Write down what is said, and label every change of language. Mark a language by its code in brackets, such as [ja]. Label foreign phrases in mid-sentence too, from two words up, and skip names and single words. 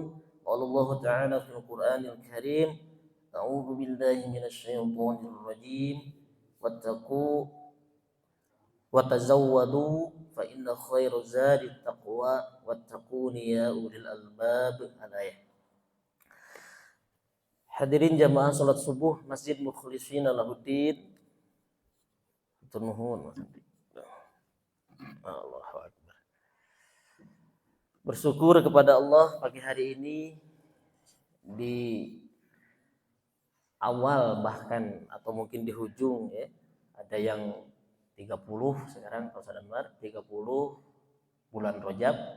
[ar] قال الله تعالى في القرآن الكريم: أعوذ بالله من الشيطان الرجيم، واتقوا وتزودوا فإن خير الزاد التقوى واتقون يا أولي الألباب. الآية. [id] Hadirin jamaah salat subuh Masjid Mukhlishina Lahuddin. [ar] Nuhun. الله أكبر. [id] Bersyukur kepada Allah pagi hari ini di awal bahkan atau mungkin di hujung ya. Ada yang 30 sekarang kalau sadar 30 bulan Rajab.